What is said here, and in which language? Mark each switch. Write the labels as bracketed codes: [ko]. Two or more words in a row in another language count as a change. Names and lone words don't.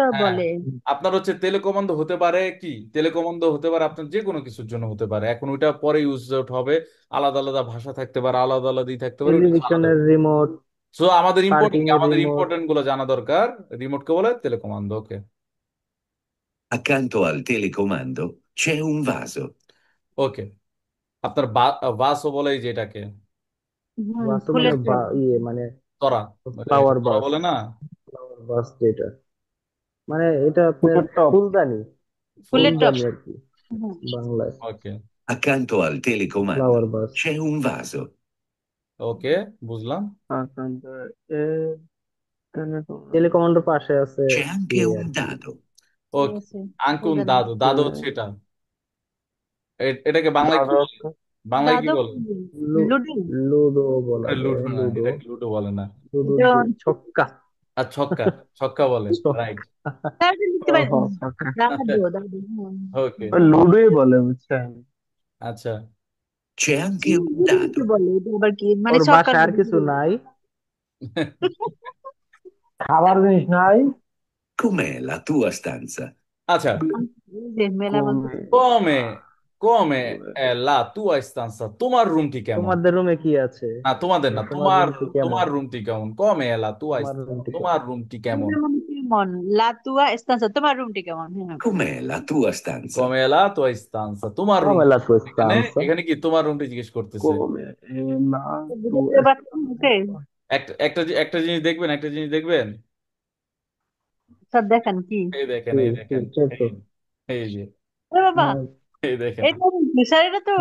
[bn] হ্যাঁ, বলে। আপনার হচ্ছে তেলেকমান্ড হতে পারে কি, তেলেকমান্ড হতে পারে আপনার যে কোনো কিছুর জন্য হতে পারে। এখন ওইটা পরে [en] use out [bn] হবে, আলাদা আলাদা ভাষা থাকতে পারে, আলাদা আলাদাই থাকতে পারে, ওইটা আলাদা। টেলিভিশনের রিমোট, সো আমাদের পার্কিং ইম্পর্টেন্ট এর আমাদের রিমোট। ইম্পর্টেন্ট গুলো জানা দরকার। রিমোটকে বলে তেলেকমান্ড। ওকে, [it] Accanto al telecomando c'è un vaso. [bn] ওকে, আপনার ভাসও বলে এই যে এটাকে বাসও মানে ফুলের টব। মানে তরা, ফ্লাওয়ার তরা বাস। বলে না, [en] flower vase [bn] যেটা, মানে এটা আপনার ফুলের টব। ফুলদানি, ফুলের টব। ফুলদানি আর কি বাংলায়। ওকে, [it] Accanto al telecomando [en] flower vase. [it] c'è un vaso. [bn] ওকে, বুঝলাম। [it] e telecomando. [bn] টেলিকমান্ডের পাশে আছে [it] C'è anche [bn] ইয়ে [it] un [bn] আর কি। [it] dado. [bn] ওকে, আছে, আঙ্কুন ওই দাদু, দাদু হচ্ছে এটা। এটাকে বাংলায় কি দাদা বলে? বাংলায় কি দাদু বলে? লুডু। লুডো বলা এটা যায়, লুডো না, লুডো। এটা লুডো বলে না। লুডো এটা ছক্কা। আর ছক্কা, ছক্কা বলে, রাইট। দাদু লিখতে পারি। ওকে, দাদু দাদু, হ্যাঁ। ওকে, লুডোই বলে বুঝছেন। আচ্ছা, [it] C'è anche un [bn] লুডো [it] dado. [bn] কি বলে? এটা আবার কি মানে ওর ছক্কা বাসায় আর লুডো। কিছু নাই। খাবার জিনিস নাই। [it] Com'è la tua stanza? [bn] আচ্ছা, এই যে মেলা বলতে কমে [it] come come è la tua stanza, [bn] তোমার রুমটি কেমন? তোমাদের রুমে কি আছে? না, তোমাদের না, তোমার তোমার, রুমটি কেমন? তোমার রুমটি কেমন? [it] come è la tua [bn] তোমার [it] stanza, [bn] রুমটি তোমার কেমন? রুমটি কেমন? তোমার মনে কেমন? [it] la tua stanza, [bn] তোমার রুমটি কেমন? হ্যাঁ। [it] Com'è la tua stanza? come è la tua stanza, [bn] তোমার রুম। [it] Come la tua [bn] এখানে [it] stanza? [bn] এখানে কি তোমার রুমটি জিজ্ঞেস করতেছে। কমে না তো বুঝতে পারছেন? ওকে একটা একটা একটা জিনিস দেখবেন, একটা জিনিস দেখবেন, স্যার দেখান কি? এই দেখেন, কি এই কি দেখেন, চেতো? এই যে, এ বাবা, এই দেখেন, এটা কি স্যার? এটা তো